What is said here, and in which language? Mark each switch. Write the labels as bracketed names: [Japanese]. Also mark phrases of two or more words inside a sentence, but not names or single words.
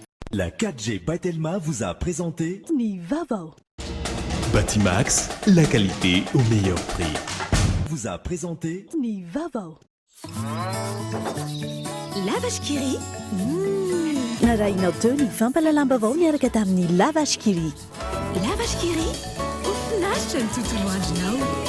[French] La 4G by Telma vous a présenté Ni Vavo. Batimax, la qualité au meilleur prix. Vous a présenté Ni Vavo. La vache qui rit. [Malagasy] Narainao teo ny fampalalamba vao miaraka tamin'ny La Vache qui rit. [French] La vache qui rit. [Malagasy] Mahafinaritra ny tontolo andronao.